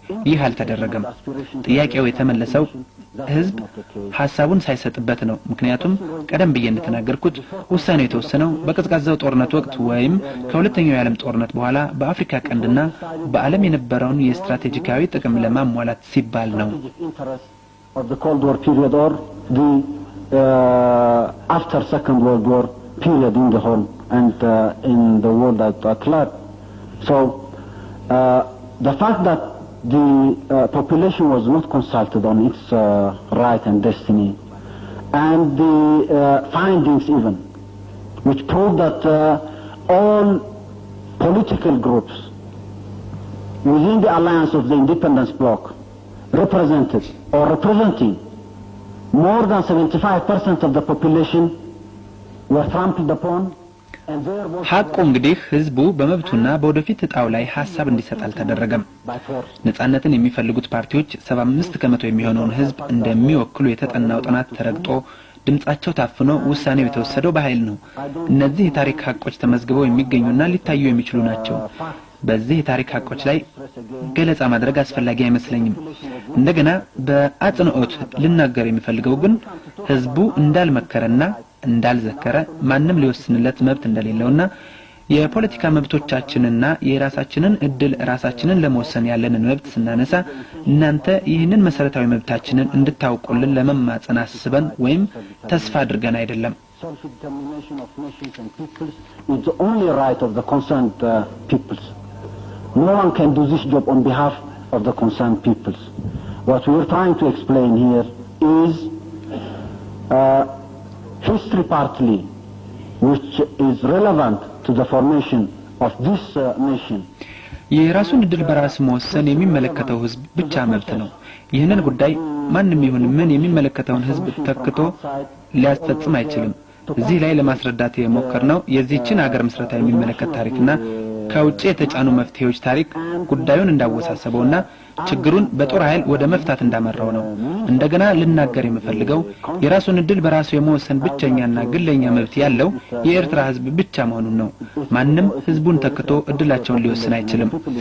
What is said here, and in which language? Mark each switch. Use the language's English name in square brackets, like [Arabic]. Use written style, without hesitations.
[Amharic] ይህ አልተደረገም። ጥያቄው የተመለሰው ህዝብ ሐሳቡን ሳይሰጥበት ነው። ምክንያቱም ቀደም ብዬ እንደተናገርኩት ውሳኔው የተወሰነው በቀዝቃዛው ጦርነት ወቅት ወይም ከሁለተኛው የዓለም ጦርነት በኋላ በአፍሪካ ቀንድና በዓለም የነበረውን የስትራቴጂካዊ ጥቅም ለማሟላት ሲባል ነው። [English] of the Cold War period or the after Second World War period in the whole and in the world at large. So the fact that the population was not consulted on its right and destiny, and the findings even, which prove that all political groups within the alliance of the independence bloc represented or representing more than 75% of the population were trampled upon. [Amharic] ሐቁ እንግዲህ ህዝቡ በመብቱና በወደፊት እጣው ላይ ሐሳብ እንዲሰጥ አልተደረገም። ነጻነትን የሚፈልጉት ፓርቲዎች 75% የሚሆነውን ህዝብ እንደሚወክሉ የተጠናው ጥናት ተረግጦ ድምጻቸው ታፍኖ ውሳኔው የተወሰደው በኃይል ነው። እነዚህ የታሪክ ሐቆች ተመዝግበው የሚገኙና ሊታዩ የሚችሉ ናቸው። በዚህ የታሪክ ሐቆች ላይ ገለጻ ማድረግ አስፈላጊ አይመስለኝም። እንደገና በአጽንኦት ልናገር የሚፈልገው ግን ህዝቡ እንዳልመከረና እንዳልዘከረ ማንም ሊወስንለት መብት እንደሌለውና የፖለቲካ መብቶቻችንና የራሳችንን እድል ራሳችንን ለመወሰን ያለንን መብት ስናነሳ እናንተ ይህንን መሰረታዊ መብታችንን እንድታውቁልን ለመማጸን አስበን ወይም ተስፋ አድርገን አይደለም። [English] Self-determination of nations and peoples is the only right of the concerned peoples. No one can do this job on behalf of the concerned peoples. What we are trying to explain here is history partly, which is relevant to the formation of this nation. [Amharic] የራሱን እድል በራስ መወሰን የሚመለከተው ህዝብ ብቻ መብት ነው። ይህንን ጉዳይ ማንም ይሁን ምን የሚመለከተውን ህዝብ ተክቶ ሊያስፈጽም አይችልም። እዚህ ላይ ለማስረዳት የሞከርነው የዚህችን ሀገር መስረታ የሚመለከት ታሪክና ከውጪ የተጫኑ መፍትሄዎች ታሪክ ጉዳዩን እንዳወሳሰበውና ችግሩን በጦር ኃይል ወደ መፍታት እንዳመራው ነው። እንደገና ልናገር የምፈልገው የራሱን እድል በራሱ የመወሰን ብቸኛና ግለኛ መብት ያለው የኤርትራ ህዝብ ብቻ መሆኑን ነው። ማንም ህዝቡን ተክቶ እድላቸውን ሊወስን አይችልም።